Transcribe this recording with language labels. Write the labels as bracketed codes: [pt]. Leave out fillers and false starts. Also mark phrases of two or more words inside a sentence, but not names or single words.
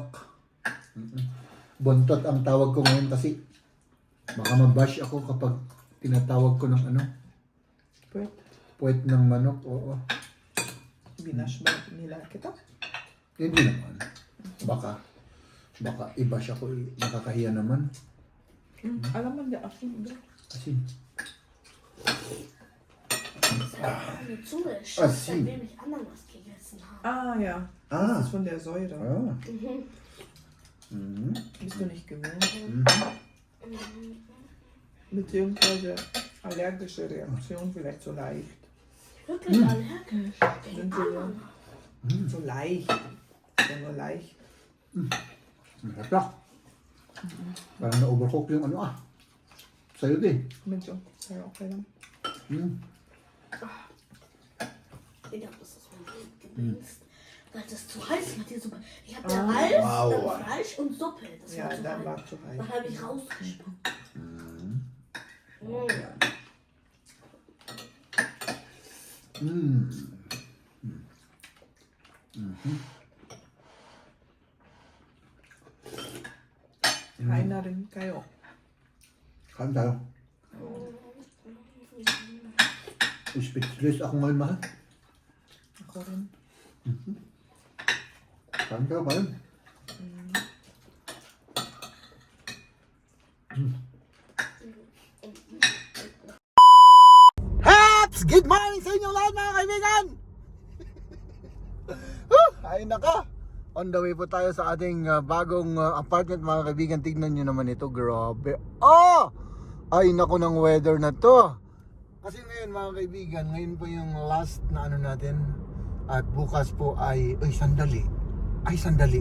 [tl] Bontot ang tawag ko ngayon kasi baka mabash ako kapag tinatawag ko ng ano, Pwede. puwet ng manok. Oo. Binash ba nila kita? Hindi naman. Baka i-bash ako, nakakahiya naman. Alam mo niya, ako hindi. Kasi, [de] Eine Zunge ist Ah, schön, sie. seitdem ich Ananas gegessen habe. Ja. Ah. Das ist von der Säure. Bist du nicht gewöhnt? Beziehungsweise allergische Reaktion vielleicht so leicht. Wirklich allergisch Sind gegen sie Ananas. so leicht. Ja, nur leicht. [tl] Masarap lang. Parang na-overcook yung ano Sa'yo din. Medyo. Pero okay lang. [de] Digga, was ist mein Leben gewesen? Das ist zu heiß mit der Suppe. Ich habe da Reis, Wow. da war Reis und Suppe. Das Ja, war zu dann heiß. war zu heiß. Dann habe ich rausgespuckt. [tl] Kain na rin kayo. Kain tayo. Speechless ako ngayon, mahal. Ako rin. Kain tayo, kain. Haps! [en] Good morning [tl] sa inyo lahat, mga kaibigan! Ay naka! [en] On the way [tl] po tayo sa ating bagong apartment, mga kaibigan. Tignan nyo naman ito, grabe. Ay nako ng weather na to. Kasi ngayon, mga kaibigan, ngayon po yung last na ano natin. At bukas po ay sandali. Sandali.